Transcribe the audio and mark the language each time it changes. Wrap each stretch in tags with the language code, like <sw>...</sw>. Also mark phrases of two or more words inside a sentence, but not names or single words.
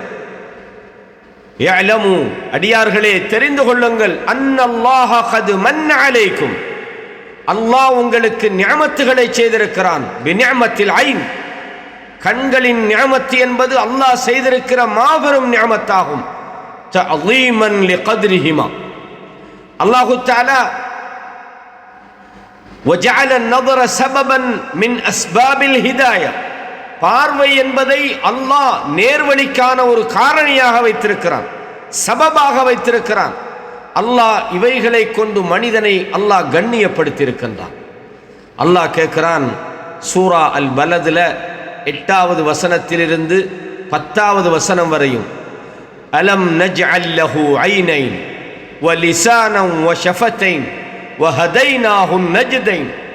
<ta>யஅலமு, அடியார்களே தெரிந்து கொள்ளுங்கள்,</ta> <ar>أن الله قد من عليكم,</ar> <ta>அல்லாஹ் உங்களுக்கு நிஅமத்துகளை செய்திருக்கிறான்.</ta> <ar>بنعمة العين,</ar> <ta>கண்களின் நிஅமத் என்பது அல்லாஹ் செய்திருக்கிற மாபெரும் நிஅமத்தாகும்.</ta> <ar>تعليما لقدرهما، الله تعالى وجعل النظر سببا من اسباب الهدايه,</ar> <ta>பார்வை என்பதை அல்லாஹ் நேர்வழிக்கான ஒரு காரணியாக வைத்திருக்கிறான், சபபாக வைத்திருக்கிறான். அல்லாஹ் இவைகளை கொண்டு மனிதனை அல்லாஹ் கண்ணியப்படுத்தி இருக்கின்றான். அல்லாஹ் கேட்கிறான் சூரா அல் பலதுல 8வது வசனத்திலிருந்து 10வது வசனம் வரையும்,</ta> <ar>ألم نجعل له عينين و لسانا و شفتين و هديناه نجدين.</ar>